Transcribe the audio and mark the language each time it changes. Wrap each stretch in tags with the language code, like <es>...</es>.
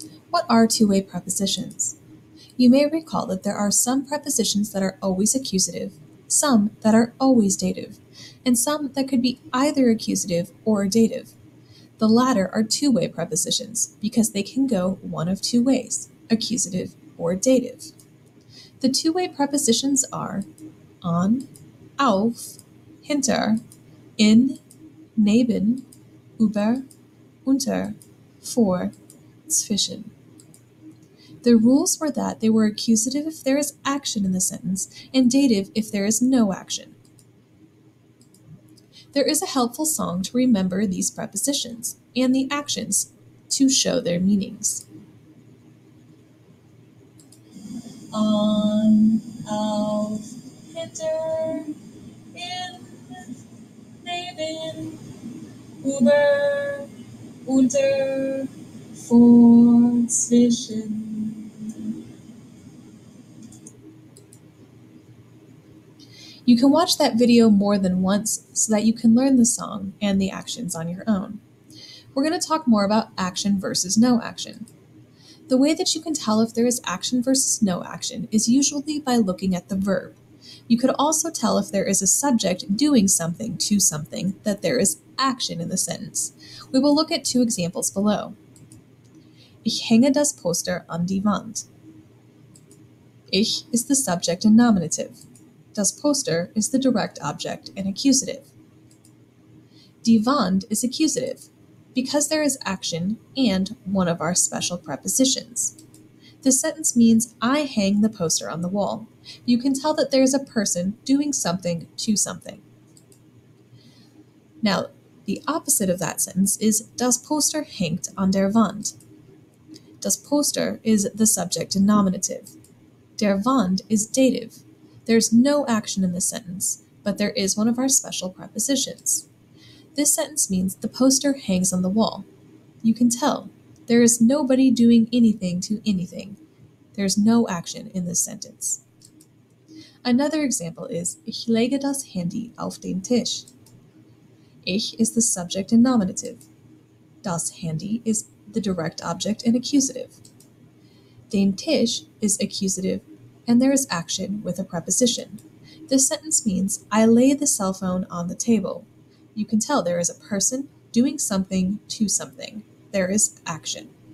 <en>What are two-way prepositions? You may recall that there are some prepositions that are always accusative, some that are always dative, and some that could be either accusative or dative. The latter are two-way prepositions because they can go one of two ways, accusative or dative. The two-way prepositions are on, auf, hinter, in, neben, über, unter, vor, zwischen. The rules were that they were accusative if there is action in the sentence and dative if there is no action. There is a helpful song to remember these prepositions and the actions to show their meanings.</en> <de>On, auf, hinter, in, neben, über, unter, vor, zwischen.</de> <en>You can watch that video more than once so that you can learn the song and the actions on your own. We're going to talk more about action versus no action. The way that you can tell if there is action versus no action is usually by looking at the verb. You could also tell if there is a subject doing something to something that there is action in the sentence. We will look at two examples below.</en> <de>Ich hänge das Poster an die Wand.</de> <en>Ich is the subject and nominative. Das Poster is the direct object and accusative. Die Wand is accusative because there is action and one of our special prepositions. The sentence means I hang the poster on the wall. You can tell that there is a person doing something to something. Now, the opposite of that sentence is</en> <de>Das Poster hängt an der Wand.</de> <en>Das Poster is the subject and nominative. Der Wand is dative. There's no action in this sentence, but there is one of our special prepositions. This sentence means the poster hangs on the wall. You can tell there is nobody doing anything to anything. There's no action in this sentence. Another example is</en> <de>Ich lege das Handy auf den Tisch.</de> <en>Ich is the subject and nominative. Das Handy is the direct object and accusative. Den Tisch is accusative and there is action with a preposition. This sentence means I lay the cell phone on the table. You can tell there is a person doing something to something. There is action.</en>